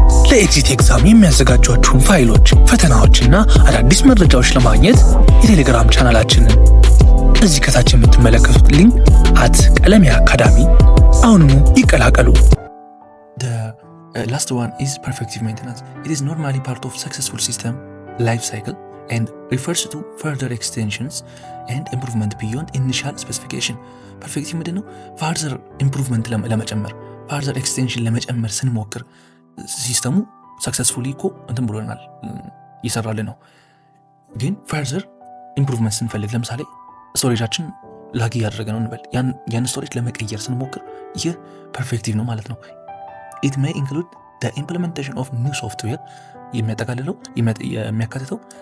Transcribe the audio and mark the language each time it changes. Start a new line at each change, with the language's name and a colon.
Amharic: ለኤግዚት ኤግዛም የሚያዘጋጇችሁን ፋይሎች፣ ፈተናዎችና አዳዲስ መረጃዎች ለማግኘት የቴሌግራም ቻናላችንን እዚህ ከታች የምትመለከቱት ሊንክ @ቀለሜ አካዳሚ አሁኑኑ ይቀላቀሉ።
English: The last one is perfective maintenance. It is normally part of successful system life cycle and refers to further extensions and improvement beyond initial specification.
Amharic: ፐርፌክቲቭ ምንድን ነው? ፋርዘር ኢምፕሩቭመንት ለመጨመር ፋርዘር ኤክስቴንሽን ለመጨመር ስንሞክር ሲስተሙ ሰክሰስፉሊ እኮ እንትን ብሎናል እየሰራልን ነው። ግን ፋርዘር ኢምፕሩቭመንት ስንፈልግ ለምሳሌ ስቶሬጃችን ላግ እያደረገ ነው እንበል። ያን ስቶሬጅ ለመቀየር ስንሞክር ይህ ፐርፌክቲቭ ነው ማለት ነው።
English: it may include the implementation of new software
Amharic: የሚያጠቃልለው የሚያካትተው